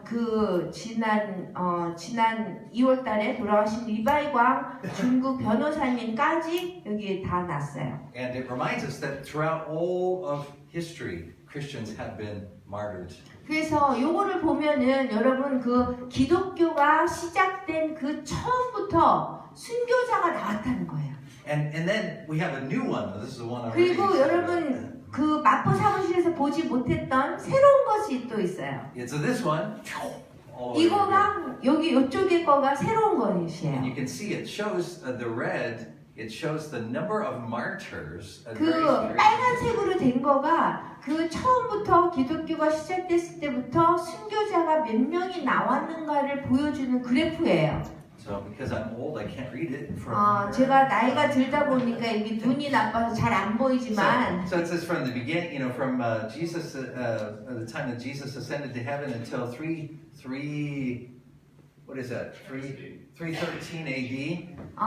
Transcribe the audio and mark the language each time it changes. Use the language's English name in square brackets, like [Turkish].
[Korean] 그 지난 2월달에 돌아가신 리바이광 중국 변호사님까지 여기 다 났어요. [English] And it reminds us that throughout all of history, Christians have been martyred. [Korean] 그래서 요거를 보면은 여러분 그 기독교가 시작된 그 처음부터 순교자가 나왔다는 거예요. [English] And then we have a new one. This is the one already. [Korean] 그리고 여러분 그 마포 사무실에서 보지 못했던 새로운 것이 또 있어요. [English] Yeah, so this one, all the way over here. [Korean] 이거가 여기 이쪽에 거가 새로운 [English] And [Korean] 것이에요. [English] you can see it shows the red. It shows the number of martyrs. At [Korean] 그 [English] various periods. [Korean] 빨간색으로 된 거가 그 처음부터 기독교가 시작됐을 때부터 순교자가 몇 명이 나왔는가를 보여주는 그래프예요. [English] So because I'm old, I can't read it from. [Korean] 제가 나이가 들다 보니까 이게 눈이 나빠서 잘 안 보이지만 [English] So it says from the beginning, from Jesus, the time that Jesus ascended to heaven until 313 AD.